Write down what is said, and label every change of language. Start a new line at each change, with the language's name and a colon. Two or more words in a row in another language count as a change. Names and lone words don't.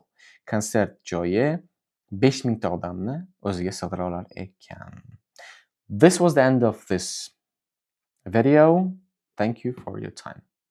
Uzbek: Konsert joyi 5,000 ta odamni o'ziga sig'dira olar ekan.
English: This was the end of this video. Thank you for your time.